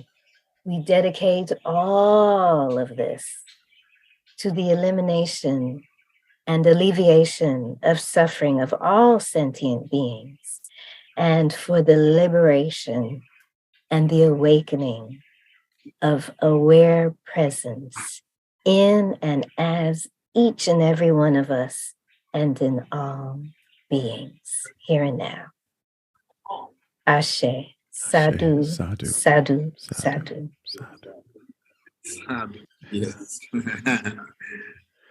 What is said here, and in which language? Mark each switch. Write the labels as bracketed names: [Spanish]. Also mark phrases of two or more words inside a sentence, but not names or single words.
[English] We dedicate all of this to the elimination and alleviation of suffering of all sentient beings, and for the liberation and the awakening of aware presence in and as each and every one of us and in all beings here and now. Ashe. Sadhu. Sadhu. Sadhu. Sadhu. Sadhu. Sadhu. Sadhu. Yes.